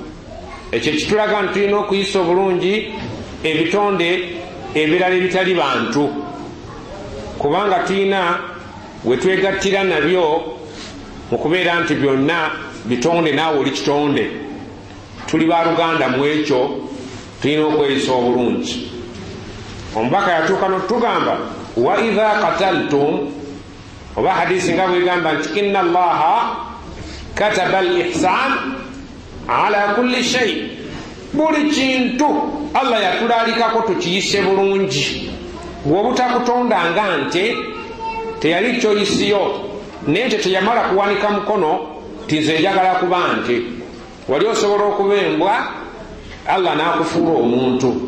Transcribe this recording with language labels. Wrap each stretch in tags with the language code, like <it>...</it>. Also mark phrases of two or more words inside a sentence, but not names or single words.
<lg>Ekyo kitulaga nti tulina okuyisa obulungi ebitonde ebirala ebitali bantu, kubanga tulina we twegattira nabyo mu kubeera nti byonna bitonde, naawe oli kitonde. Tuli baluganda mu ekyo, tulina okweyisa obulungi. Omubaka yatuuka n'otugamba</lg> <ar>وإذا قتلتم,</ar> <lg>oba hadisi nga bwegamba nti</lg> <ar>إن الله كتب الإحسان على كل شيء,</ar> <lg>buli kintu Allah yatulalikako tukiyise bulungi. Bw'obutakutondanga nte teyali kyoyisiyo, naye teyamala kuwanika mukono ti nze njagala kuba nte, wali osobola okuba embwa, Allah n'akufuula omuntu.</lg>